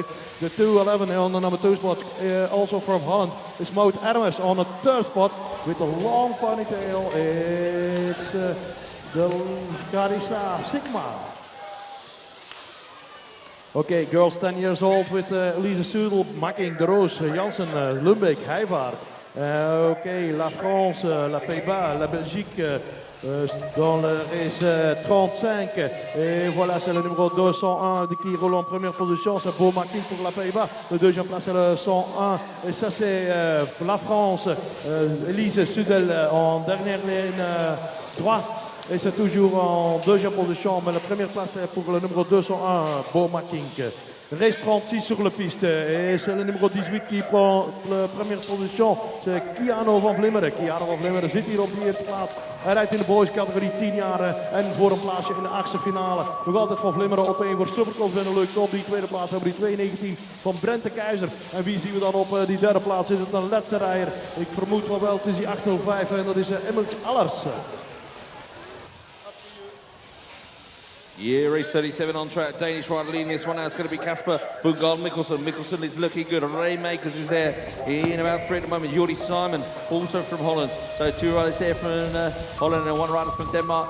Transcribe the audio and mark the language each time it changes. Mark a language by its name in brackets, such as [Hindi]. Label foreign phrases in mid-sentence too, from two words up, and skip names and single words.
[English] The 211 on the number 2 spot, also from Holland, is Maud Hermes on the 3rd spot with a long ponytail. It's the Carissa Sigma. Okay, girls 10 years old with Elise Sudel, Makking, De Roos, Jansen, Lumbeek, Heijvaart. [French] Ok, la France, la Pays-Bas, la Belgique dans le race 35. Et voilà, c'est le numéro 201 qui roule en première position. C'est Beau Makin pour la Pays-Bas. Le deuxième place, c'est le 101. Et ça, c'est la France. Elise Sudel en dernière ligne droite. Et c'est toujours en deuxième position. Mais la première place, c'est pour le numéro 201, Beau Makin. Race 36 sur la piste. Et c'est le numéro 18 qui prend la première position. C'est Keanu van Vlimmeren. [Dutch] Keanu van Vlimmeren zit hier op de eerste plaats. Hij rijdt in de boys categorie 10 jaar en voor een plaatsje in de achtste finale. Nog altijd van Vlimmeren op 1 voor Supercross Benelux. Op die tweede plaats hebben we die 219 van Brent de Keizer. En wie zien we dan op die derde plaats? Is het een laatste rijder? Ik vermoed van wel, het is die 805 en dat is Emmels Allers. [English] Yeah, race 37 on track. Danish rider leading this one now. It's going to be Casper Bugard Mikkelsen. Mikkelsen is looking good. Raymakers is there in about 3 at the moment. Jordi Simon, also from Holland. So 2 riders there from Holland and 1 rider from Denmark.